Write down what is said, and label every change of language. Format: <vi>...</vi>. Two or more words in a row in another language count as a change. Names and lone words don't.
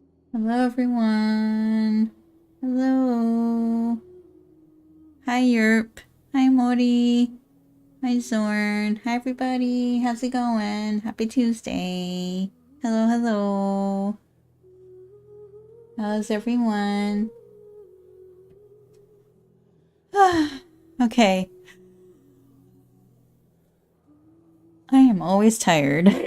<en>Hello, everyone. Hello. Hi, Yerp. Hi, Mori. Hi, Zorn. Hi, everybody. How's it going? Happy Tuesday. Hello, hello. How's everyone? Okay. I am always tired.</en>